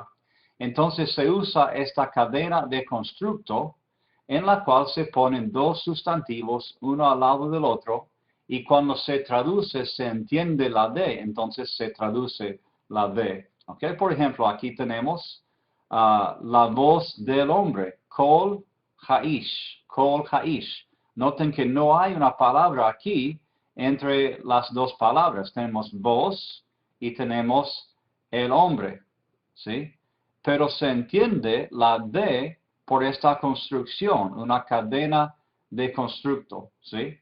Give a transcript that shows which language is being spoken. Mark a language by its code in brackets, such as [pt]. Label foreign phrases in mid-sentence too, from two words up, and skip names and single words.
[es] Entonces se usa esta cadena de constructo en la cual se ponen dos sustantivos uno al lado del otro y cuando se traduce se entiende la de, entonces se traduce la de. Okay, por ejemplo, aquí tenemos la voz del hombre, [he] קול האיש, קול האיש. [es] Noten que no hay una palabra aquí entre las dos palabras. Tenemos voz y tenemos el hombre, ¿sí? Pero se entiende la de por esta construcción, una cadena de constructo, ¿sí?